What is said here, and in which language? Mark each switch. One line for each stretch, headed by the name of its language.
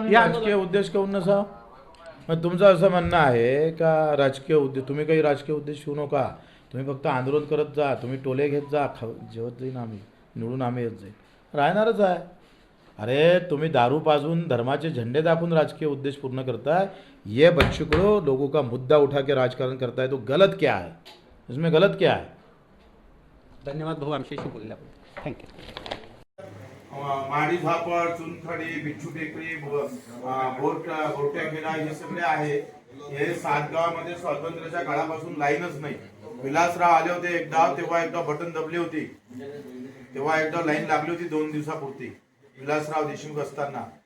Marathi: या राजकीय उद्देश काऊन नसा? मग तुमचं असं म्हणणं आहे का राजकीय उद्देश, तुम्ही काही राजकीय उद्देश ठेवू नका, तुम्ही फक्त आंदोलन करत जा, तुम्ही टोले घेत जा, जेवत जाईन आम्ही, निवडून आम्ही येत जाईल, राहणारच आहे. अरे, तुम्ही दारू पाजून धर्माचे झंडे दाखवून राजकीय उद्देश पूर्ण करताय.
Hindi: ये बच्चों, लोगों का मुद्दा उठा के राजकारण करता है तो गलत क्या है? इसमें गलत क्या है?
Marathi: धन्यवाद भाऊ आमच्याशी बोलल्याबद्दल.
English: Thank you.
Marathi: माडी झापड, चुनखडी, बिच्छू टेकडी, बोरट्याखेडा हे सगळे आहे. हे 7 गावामध्ये स्वातंत्र्याच्या काळापासून लाईनच नाही. विलासराव आले होते एकदा, तेव्हा एकदा बटन दबली होती, तेव्हा एकदा लाईन लागली होती 2 दिवसापुरती विलासराव देशमुख असताना.